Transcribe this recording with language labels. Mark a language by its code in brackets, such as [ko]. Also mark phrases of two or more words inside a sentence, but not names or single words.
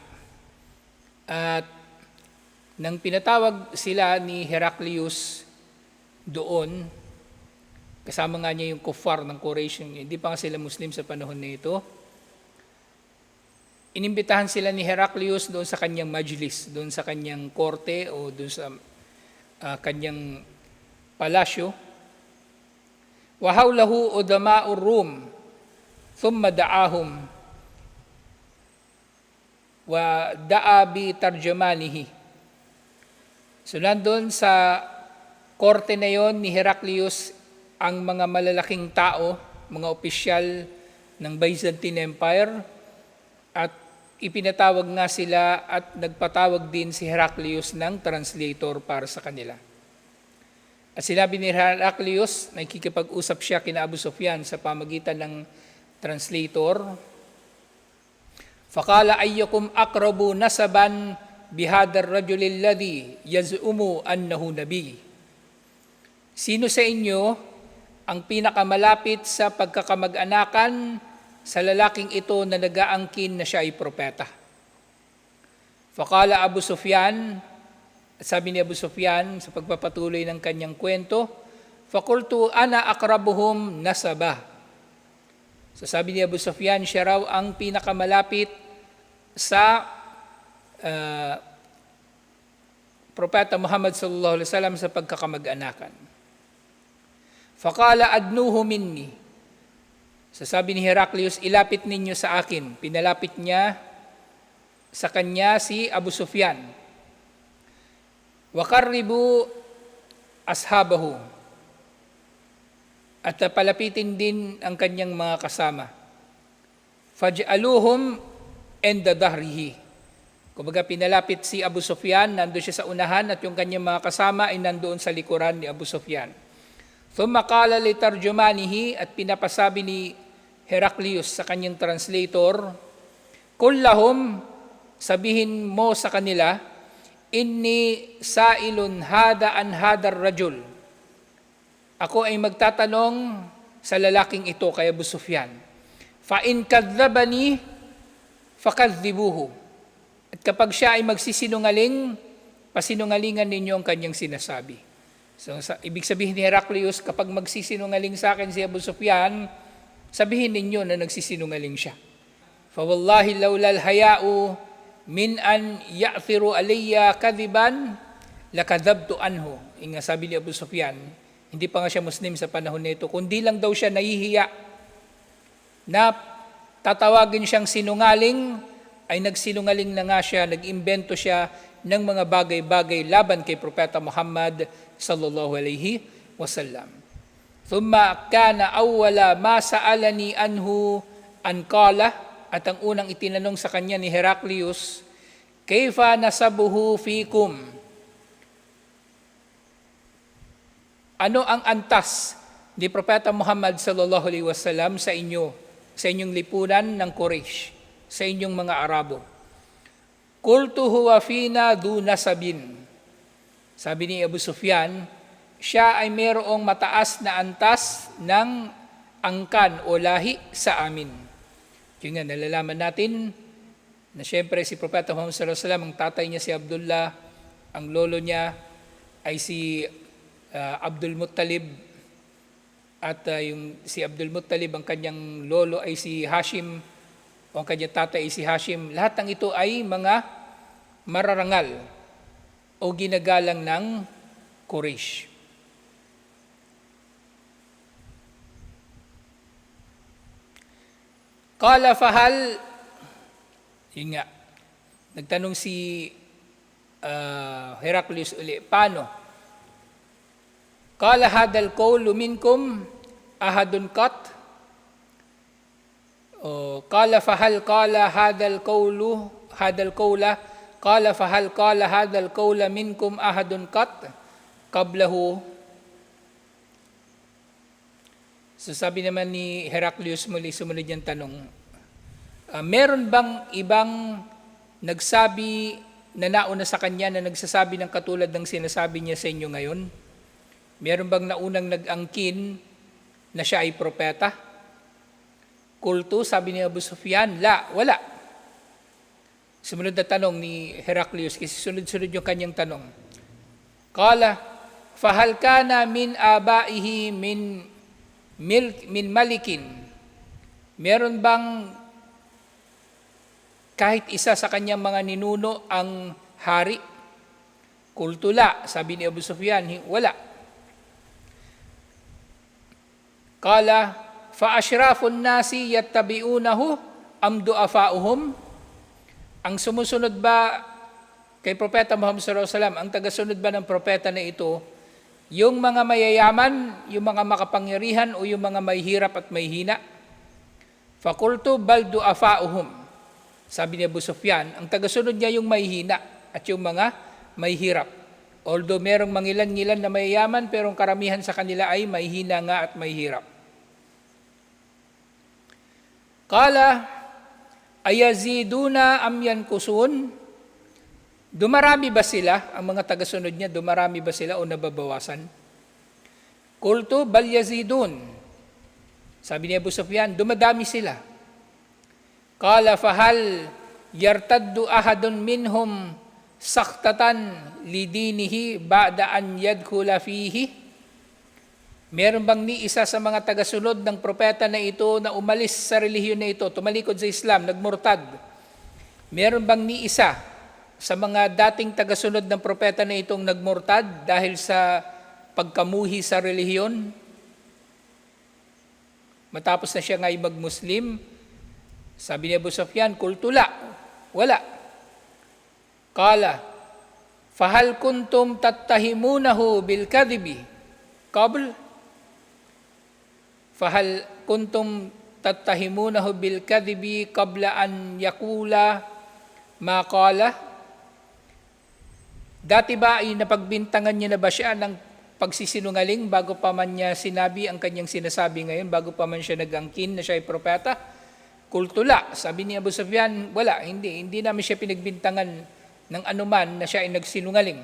[tl] At nang pinatawag sila ni Heraclius doon, kasama nga niya yung kuffar ng Quraysh, hindi pa nga sila Muslim sa panahon na ito, inimbitahan sila ni Heraclius doon sa kanyang majlis, doon sa kanyang korte o doon sa kanyang palasyo. [ar] وحوله عظماء الروم ثم دعاهم ودعا بترجمانه. [tl] So nandun sa korte na yon ni Heraclius ang mga malalaking tao, mga opisyal ng Byzantine Empire, at ipinatawag nga sila at nagpatawag din si Heraclius ng translator para sa kanila. At sinabi ni Heraclius, nakikipag-usap siya kina Abu Sufyan sa pamagitan ng translator, [ar] "فقال أيكم أقرب نسبا بهذا الرجل الذي يزعم أنه نبي." [tl] Sino sa inyo ang pinakamalapit sa pagkakamag-anakan sa lalaking ito na nag-aangkin na siya ay propeta? [ar] فقال أبو سفيان, [tl] at sabi ni Abu Sufyan sa pagpapatuloy ng kanyang kwento, [ar] "فقلت أنا أقربهم نسبا." [tl] So sabi ni Abu Sufyan, siya raw ang pinakamalapit sa Propeta Muhammad [ar] صلى الله عليه وسلم [tl] sa pagkakamag-anakan. [ar] فقال أدنوه مني. [tl] So sabi ni Heraclius, ilapit ninyo sa akin. Pinalapit niya sa kanya si Abu Sufyan. [ar] وقربوا أصحابه. [tl] At palapitin din ang kanyang mga kasama. [ar] فجعلوهم عند ظهره. [tl] Kumbaga pinalapit si Abu Sufyan, nandoon siya sa unahan at yung kanyang mga kasama ay nandoon sa likuran ni Abu Sufyan. [ar] ثم قال لترجمانه, [tl] at pinapasabi ni Heraclius sa kanyang translator, [ar] "قل لهم, [tl] sabihin mo sa kanila, [ar] إني سائل هذا عن هذا الرجل." [tl] Ako ay magtatanong sa lalaking ito kay Abu Sufyan. [ar] فإن كذبني فكذبوه. [tl] At kapag siya ay magsisinungaling, pasinungalingan ninyo ang kanyang sinasabi. So ibig sabihin ni Heraclius, kapag magsisinungaling sa akin si Abu Sufyan, sabihin ninyo na nagsisinungaling siya. [ar] فوالله لولا الحياء من أن يأثر علي كذبا لكذبت عنه. [tl] Inga sabi ni Abu Sufyan, hindi pa nga siya Muslim sa panahon nito, kundi lang daw siya nahihiya na tatawagin siyang sinungaling, ay nagsinungaling na nga siya, nag-imbento siya ng mga bagay-bagay laban kay Propeta Muhammad [ar] صلى الله عليه وسلم. ثم كان أول ما سألني عنه أن قال, [tl] at ang unang itinanong sa kanya ni Heraclius, [ar] كيف نسبه فيكم? [tl] Ano ang antas ni Propeta Muhammad [ar] صلى الله عليه وسلم [tl] sa inyo, sa inyong lipunan ng Quraysh, sa inyong mga Arabo? [ar] قلت هو فينا ذو نسب. [tl] Sabi ni Abu Sufyan, siya ay mayroong mataas na antas ng angkan o lahi sa amin. Yun nga, nalalaman natin na siyempre si Propeta Muhammad [ar] صلى الله عليه وسلم, [tl] ang tatay niya si Abdullah, ang lolo niya ay si Abdul Muttalib, at si Abdul Muttalib, ang kanyang lolo ay si Hashim, o ang kanyang tatay ay si Hashim. Lahat ng ito ay mga mararangal o ginagalang ng Quraysh. [ar] قال فهل, [tl] yun nga, nagtanong si Heraclius uli, paano? [ar] قال هذا القول منكم أحد قط أو قال فهل قال هذا القول قال فهل قال هذا القول منكم أحد قط قبله. [tl] So sabi naman ni Heraclius muli, sumunod niyang tanong, meron bang ibang nagsabi na nauna sa kanya na nagsasabi ng katulad ng sinasabi niya sa inyo ngayon? Meron bang naunang nag-angkin na siya ay propeta? Kultu, sabi ni Abu Sufyan, wala. Sumunod na tanong ni Heraclius, kasi sunod-sunod yung kanyang tanong. [ar] قال فهل كان من آبائه من ملك, [tl] meron bang kahit isa sa kanyang mga ninuno ang hari? Kultula, sabi ni Abu Sufyan, wala. [ar] قال فأشراف الناس يتبعونه أم ضعفاؤهم? [tl] Ang sumusunod ba kay Propeta Muhammad [ar] صلى الله عليه وسلم, [tl] ang tagasunod ba ng propeta na ito, yung mga mayayaman, yung mga makapangyarihan, o yung mga may hirap at may hina? [ar] فقلت بل ضعفاؤهم. [tl] Sabi ni Abu Sufyan, ang tagasunod niya yung may hina at yung mga may hirap. Although merong mangilan-ngilan na mayayaman, pero ang karamihan sa kanila ay may hina nga at may hirap. [ar] قال أيزيدون أم ينقصون? [tl] Dumarami ba sila, ang mga tagasunod niya, dumarami ba sila o nababawasan? [ar] قلت بل يزيدون. [tl] Sabi ni Abu Sufyan, dumadami sila. [ar] قال فهل يرتد أحد منهم سخطة لدينه بعد أن يدخل فيه? [tl] Meron bang ni isa sa mga tagasunod ng propeta na ito na umalis sa relihiyon na ito, tumalikod sa Islam, nagmurtad? Meron bang ni isa sa mga dating tagasunod ng propeta na itong nagmurtad dahil sa pagkamuhi sa relihiyon? Matapos na siya nga'y mag-Muslim, sabi ni Abu Sufyan, kultula, wala. [ar] قال فهل كنتم تتهمونه بالكذب قبل? فهل كنتم تتهمونه بالكذب قبل أن يقول ما قال? [tl] Dati ba ay napagbintangan niya na ba siya ng pagsisinungaling bago pa man niya sinabi ang kanyang sinasabi ngayon, bago pa man siya nag-angkin na siya ay propeta? Kultula, sabi ni Abu Sufyan, wala, hindi namin siya pinagbintangan ng anuman na siya ay nagsinungaling.